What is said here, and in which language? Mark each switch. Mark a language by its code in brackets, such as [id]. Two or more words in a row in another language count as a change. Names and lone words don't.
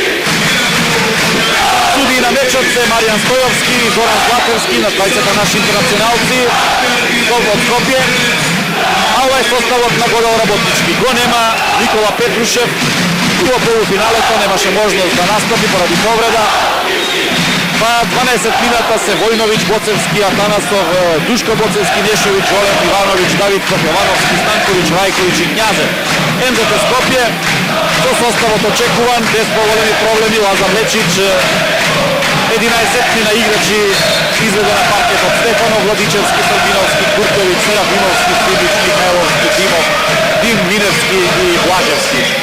[mk] Суди на мечот се Маријан Стојовски и Зоран Златерски, на двајцата наши интернационалци од Скопје. А ова е составот на Годово работнички. Го нема Никола Петрушев. Во полуфиналето немаше можност да настапи поради повреда. Pa 12 minuta se Vojnović, Bocevski, Atanasov, Duško Bocevski, Nješević, Olem, Ivanović, Davidkov, Jovanovski, Stanković, Rajković i Knjazev. MZT Skopje, to su ostalo očekuvan, bez povoljeni problemi, Lazar Lečić, 11 igrači izvede na parket od Stefanov, Vladičevski, Srbinovski, Kurtović, Serafinovski, Stibić, Mihajlovski, Dimov, Dim, Minevski i Blaževski.